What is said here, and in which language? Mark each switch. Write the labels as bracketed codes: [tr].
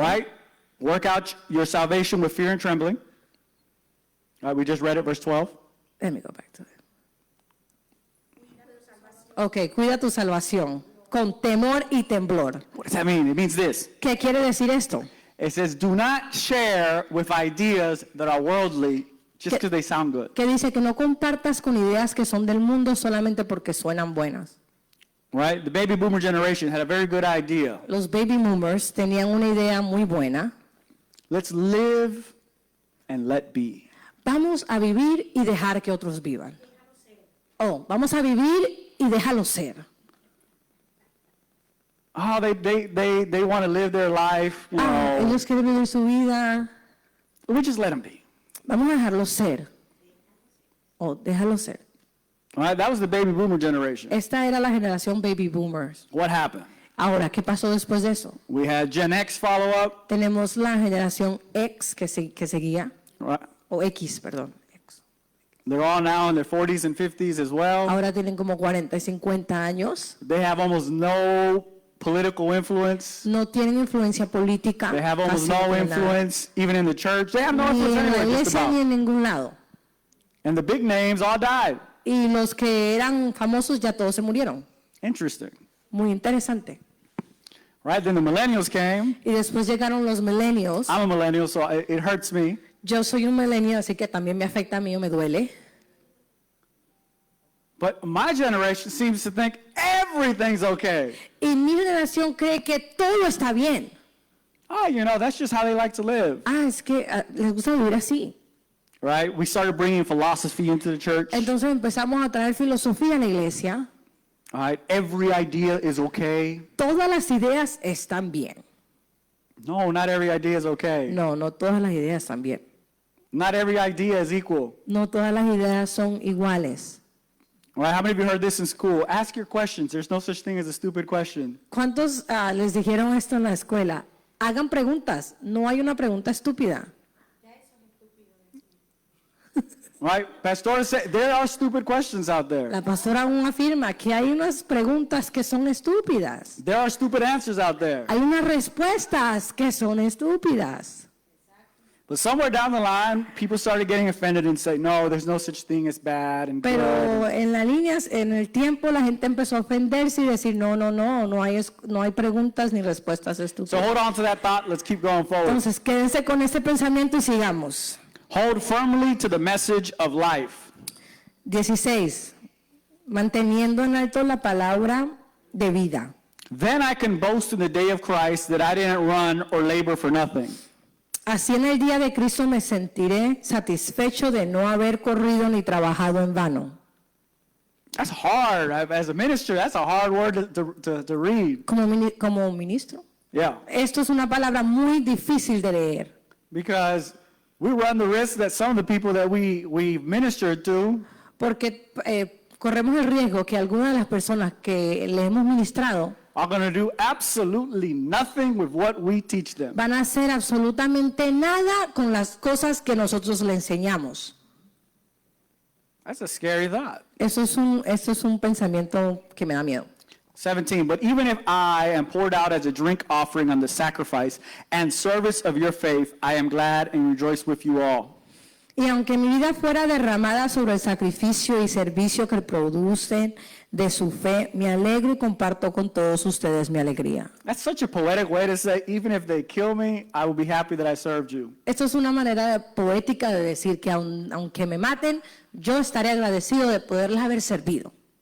[en] right? Work out your salvation with fear and trembling. All right, we just read it, verse 12. Let me go back to it. [es] Ok, cuida tu salvación con temor y temblor. [en] What does that mean? It means this. [es] ¿Qué quiere decir esto? [en] It says, do not share with ideas that are worldly just because they sound good. [es] Que dice que no compartas con ideas que son del mundo solamente porque suenan buenas. [en] Right? The baby boomer generation had a very good idea. [es] Los baby boomers tenían una idea muy buena. [en] Let's live and let be. [es] Vamos a vivir y dejar que otros vivan. Oh, vamos a vivir y déjalo ser. [en] Oh, they want to live their life, you Ah, know. [es] ellos quieren vivir su vida. [en] We just let them be. [es] Vamos a dejarlo ser. Oh, déjalo ser. [en] All right? That was the baby boomer generation. [es] Esta era la generación baby boomers. [en] What happened? [es] Ahora, ¿qué pasó después de eso? [en] We had Gen X follow up. [es] Tenemos la generación X que seguía, [en] Right? [es] o X, perdón. X. [en] They're all now in their 40s and 50s as well. [es] Ahora tienen como 40 y 50 años. [en] They have almost no political influence. [es] No tienen influencia política. [en] They have almost [es] casi no de nada. [en] influence, even in the church. They have no [es] Ni [en] influence [es] en la [en] anywhere, just [es] iglesia ni [en] about. [es] en ningún lado. [en] And the big names all died. [es] Y los que eran famosos ya todos se murieron. [en] Interesting. [es] Muy interesante. [en] Right? Then the millennials came. [es] Y después llegaron los millennials. [en] I'm a millennial, so it hurts me. [es] Yo soy un millennial, así que también me afecta a mí o me duele. [en] But my generation seems to think everything's okay. [es] Y mi generación cree que todo está bien. [en] Oh, you know, that's just how they like to live. [es] Ah, es que les gusta vivir así. [en] Right? We started bringing philosophy into the church. [es] Entonces empezamos a traer filosofía a la iglesia. [en] All right? Every idea is okay. [es] Todas las ideas están bien. [en] No, not every idea is okay. [es] No, no todas las ideas están bien. [en] Not every idea is equal. [es] No todas las ideas son iguales. [en] All right? How many of you heard this in school? Ask your questions. There's no such thing as a stupid question. [es] ¿Cuántos les dijeron esto en la escuela? Hagan preguntas. No hay una pregunta estúpida. [en] Right? Pastor said there are stupid questions out there. [es] La pastora aún afirma que hay unas preguntas que son estúpidas. [en] There are stupid answers out there. [es] Hay unas respuestas que son estúpidas. [en] But somewhere down the line, people started getting offended and say, no, there's no such thing as bad and good. [es] Pero en las líneas, en el tiempo, la gente empezó a ofenderse y decir, no hay preguntas ni respuestas [en] So [es] estúpidas. [en] hold on to that thought. Let's keep going forward. [es] Entonces, quédense con este pensamiento y sigamos. [en] Hold firmly to the message of life. 16. [es] Manteniendo en alto la palabra de vida. [en] Then I can boast in the day of Christ that I didn't run or labor for nothing. [es] Así en el día de Cristo me sentiré satisfecho de no haber corrido ni trabajado en vano. [en] That's hard. As a minister, that's a hard word to read. [es] Como ministro. [en] Yeah. [es] Esto es una palabra muy difícil de leer. [en] Because we run the risk that some of the people that we ministered to [es] Porque corremos el riesgo que algunas de las personas que le hemos ministrado [en] are going to do absolutely nothing with what we teach them. [es] van a hacer absolutamente nada con las cosas que nosotros le enseñamos. [en] That's a scary thought. [es] Eso es un pensamiento que me da miedo. [en] 17, but even if I am poured out as a drink offering on the sacrifice and service of your faith, I am glad and rejoice with you all. [es] Y aunque mi vida fuera derramada sobre el sacrificio y servicio que producen de su fe, me alegro y comparto con todos ustedes mi alegría. [en] That's such a poetic way to say, even if they kill me, I will be happy that I served you. [es] Esto es una manera poética de decir que aunque me maten, yo estaré agradecido de poderles haber servido.